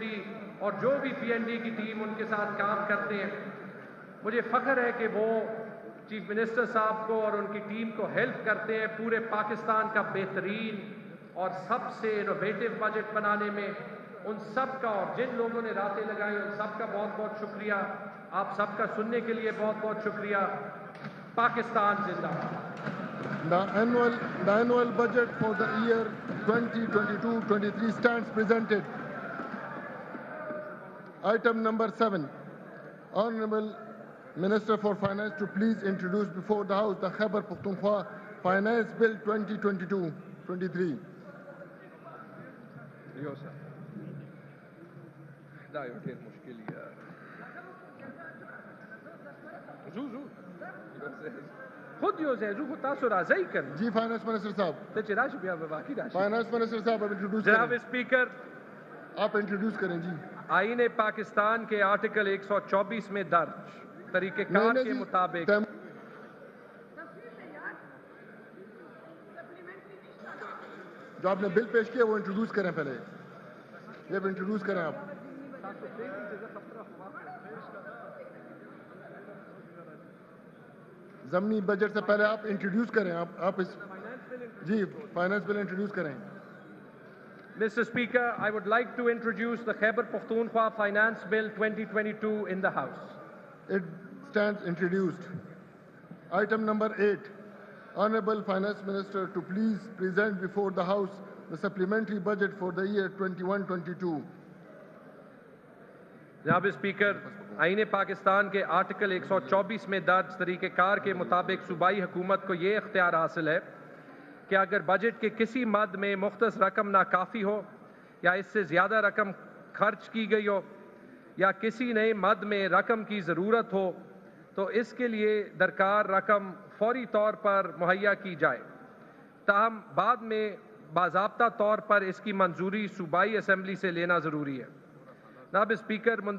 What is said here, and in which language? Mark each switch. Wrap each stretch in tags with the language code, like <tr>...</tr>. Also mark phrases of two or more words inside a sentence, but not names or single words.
<ur>ڈی اور جو بھی پی این ڈی کی ٹیم ان کے ساتھ کام کرتے ہیں مجھے فخر ہے کہ وہ</ur> <en>chief minister</en> <ur>صاحب کو اور ان کی ٹیم کو ہیلپ کرتے ہیں پورے پاکستان کا بہترین اور سب سے انوویٹو بجٹ بنانے میں ان سب کا اور جن لوگوں نے راتیں لگائی ان سب کا بہت بہت شکریہ آپ سب کا سننے کے لیے بہت بہت شکریہ پاکستان زندہ</ur> <en>The annual budget for the year 2022-23 stands presented. Item number 7. Honorable Minister for Finance to please introduce before the House the Khyber Pakhtunkhwa Finance Bill 2022-23. خود یو زیزو کو تاسو راځي کړ</en> <ur>جی</ur> <en>finance minister</en> <ur>صاحب</ur> <ps>ته چې راشي بیا به باقي راشي</ps> <en>finance minister</en> <ur>صاحب اب انٹروڈیوس جناب اسپیکر آپ انٹروڈیوس کریں جی آئین پاکستان کے آرٹیکل 124 میں درج طریقہ کار کے مطابق جو آپ نے بل پیش کیا وہ انٹروڈیوس کریں پہلے جب انٹروڈیوس کریں آپ ضمنی بجٹ سے پہلے آپ انٹروڈیوس کریں آپ اس جی</ur> <en>finance bill introduce</en> <ur>کریں</ur> <en>Mr. Speaker, I would like to introduce the Khyber Pakhtunkhwa Finance Bill 2022 in the House. It stands introduced. Item number 8. Honorable Finance Minister to please present before the House the supplementary budget for the year 21-22.</en> <ur>جناب اسپیکر آئین پاکستان کے آرٹیکل 124 میں درج طریقہ کار کے مطابق صوبائی حکومت کو یہ اختیار حاصل ہے کہ اگر بجٹ کے کسی مد میں مختص رقم ناکافی ہو یا اس سے زیادہ رقم خرچ کی گئی ہو یا کسی نئے مد میں رقم کی ضرورت ہو تو اس کے لیے درکار رقم فوری طور پر مہیا کی جائے تاہم بعد میں باضابطہ طور پر اس کی منظوری صوبائی اسمبلی سے لینا ضروری ہے جناب اسپیکر</ur>